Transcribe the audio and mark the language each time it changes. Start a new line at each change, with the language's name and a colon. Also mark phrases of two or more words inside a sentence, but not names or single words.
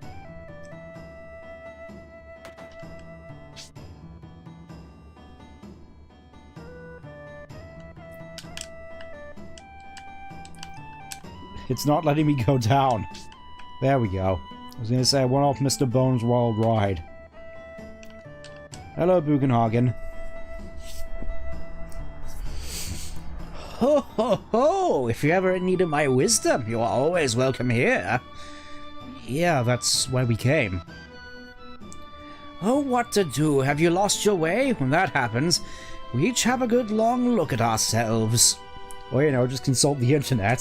English: It's not letting me go down. There we go. I was gonna say I went off Mr. Bones' wild ride. Hello, Bugenhagen. Ho ho ho! If you ever needed my wisdom, you're always welcome here. Yeah, that's why we came. Oh, what to do? Have you lost your way? When that happens, we each have a good long look at ourselves. Or, you know, just consult the internet.